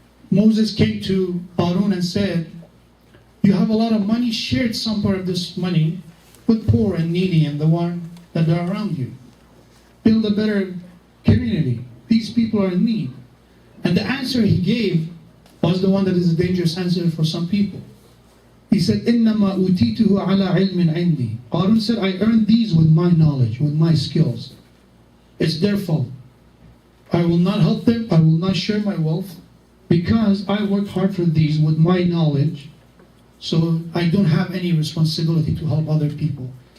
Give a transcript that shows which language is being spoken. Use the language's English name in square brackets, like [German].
[English] Moses came to Qarun and said, you have a lot of money, share some part of this money with poor and needy and the one that are around you. Build a better community. These people are in need. And the answer he gave was the one that is a dangerous answer for some people. He said, [Arabic] إِنَّمَا أُوتِيتُهُ عَلَى عِلْمٍ عِنْدِي. [English] Qarun said, I earned these with my knowledge, with my skills. It's their fault. I will not help them, I will not share my wealth, because I worked hard for these with my knowledge, so I don't have any responsibility to help other people.